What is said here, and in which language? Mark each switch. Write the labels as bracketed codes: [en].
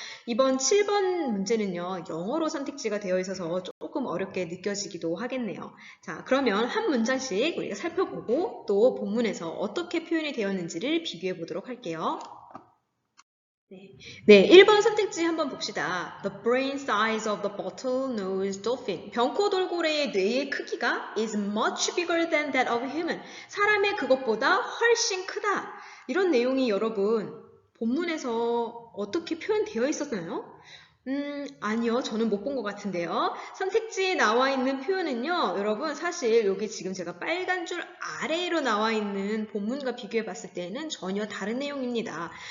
[ko] 이번 7번 문제는요, 영어로 선택지가 되어 있어서 조금 어렵게 느껴지기도 하겠네요. 자, 그러면 한 문장씩 우리가 살펴보고 또 본문에서 어떻게 표현이 되었는지를 비교해 보도록 할게요. 네, 1번 선택지 한번 봅시다. [en] The brain size of the bottlenose dolphin. [ko] 병코 돌고래의 뇌의 크기가 [en] is much bigger than that of human. [ko] 사람의 그것보다 훨씬 크다. 이런 내용이 여러분 본문에서 어떻게 표현되어 있었나요? 아니요. 저는 못 본 것 같은데요. 선택지에 나와 있는 표현은요. 여러분 사실 여기 지금 제가 빨간 줄 아래로 나와 있는 본문과 비교해 봤을 때는 전혀 다른 내용입니다.